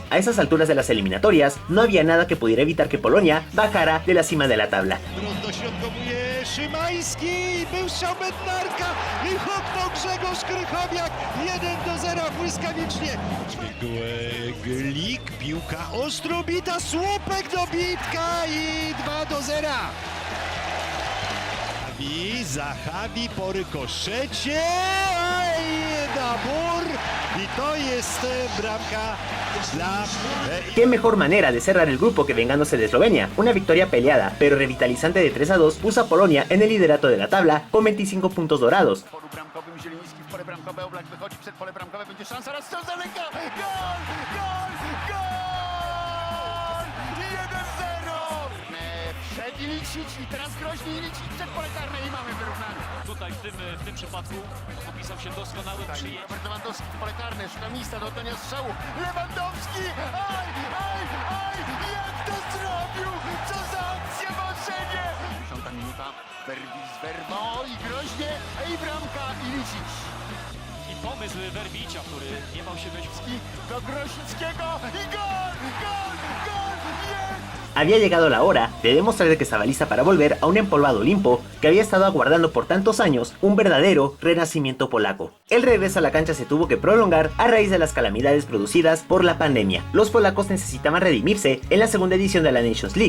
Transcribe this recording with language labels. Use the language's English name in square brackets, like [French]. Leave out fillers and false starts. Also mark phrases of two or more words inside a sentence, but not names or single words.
[Spanish] A esas alturas de las eliminatorias, no había nada que pudiera evitar que Polonia bajara de la cima de la tabla. [Polish] Szymański, był strzał Bednarka i huknął Grzegorz Krychowiak 1-0 błyskawicznie. Glik, piłka ostro bita, słupek do bitka i 2-0. Zachawi po rykoszecie i Dabur i to jest bramka dla... [Spanish] Qué mejor manera de cerrar el grupo que vengándose de Eslovenia. Una victoria peleada, pero revitalizante de 3-2 puso a Polonia en el liderato de la tabla con 25 puntos dorados. [Polish] Zieliński w pole bramkowe, Oblak wychodzi przed pole bramkowe, będzie szansa, raz strzał z daleka, gol, gol, gol! 1-0! Przed Ilicic i teraz groźny Ilicic przed pole karne i mamy wyrównanie. Tutaj w tym przypadku popisał się doskonały przyjęcie. Robert Lewandowski w pole karne, szuka miejsca do oddania strzału. Lewandowski! Aj, aj, aj! Jak to zrobił? Co za akcja marzenie! 10 minuta, Werwis, Werwo i groźnie, i bramka Ilicic. pomysł Werbicza, który nie bał się wejść w... Do Grosickiego i gol! Gol! Gol! Jest! [Spanish] Había llegado la hora de demostrar que estaba lista para volver a un empolvado Olimpo que había estado aguardando por tantos años un verdadero renacimiento polaco. El regreso a la cancha se tuvo que prolongar a raíz de las calamidades producidas por la pandemia. Los polacos necesitaban redimirse en la segunda edición de la Nations League.